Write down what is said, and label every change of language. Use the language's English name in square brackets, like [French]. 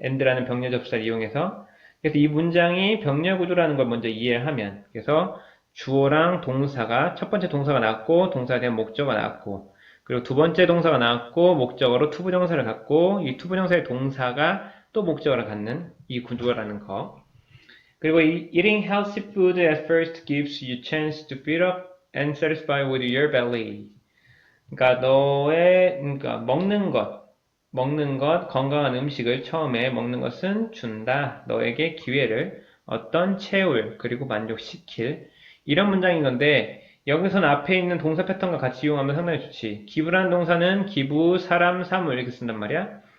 [Korean] and라는 병렬 접수사를 이용해서. 그래서 이 문장이 병렬 구조라는 걸 먼저 이해를 하면, 그래서 주어랑 동사가, 첫 번째 동사가 나왔고 동사에 대한 목적어가 나왔고, 그리고 두 번째 동사가 나왔고 목적어로 투부정사를 갖고, 이 투부정사의 동사가 또 목적어를 갖는 이 구조라는 거. [English] 그리고 eating healthy food at first gives you chance to fill up and satisfy with your belly. [Korean] 그러니까 그러니까 먹는 것, 건강한 음식을 처음에 먹는 것은 준다. 너에게 기회를 어떤 채울, 그리고 만족시킬. 이런 문장인 건데, 여기서는 앞에 있는 동사 패턴과 같이 이용하면 상당히 좋지. 기부라는 동사는 기부, 사람, 사물 이렇게 쓴단 말이야.